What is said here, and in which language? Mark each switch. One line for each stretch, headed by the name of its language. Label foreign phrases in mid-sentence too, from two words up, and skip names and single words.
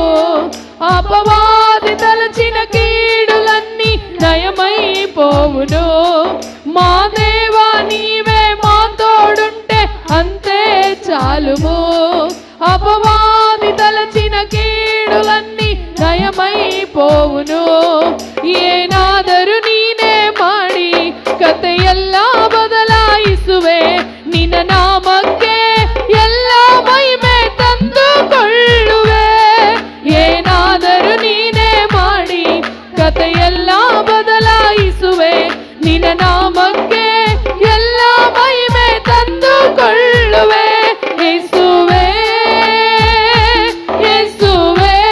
Telugu: అపవాది తలచిన కీడులన్నీ నయమైపోవును. మా దేవా నీవే మా తోడుంటే అంతే చాలుము. అపవాది తలచిన కీడులన్నీ ನಯಮೈಪೋವುನು
Kannada: ಏನಾದರೂ ನೀನೇ ಮಾಡಿ ಕಥೆಯೆಲ್ಲ ಬದಲಾಯಿಸುವೆ ನಿನ್ನ ನಾಮಕ್ಕೆ ಎಲ್ಲ ಮಹಿಮೆ ತಂದುಕೊಳ್ಳುವೆ ಏನಾದರೂ ನೀನೇ ಮಾಡಿ ಕಥೆಯೆಲ್ಲ ಬದಲಾಯಿಸುವೆ ನಿನ್ನ ನಾಮಕ್ಕೆ ಎಲ್ಲ ಮಹಿಮೆ ತಂದುಕೊಳ್ಳುವೆ ಯೇಸುವೇ ಯೇಸುವೇ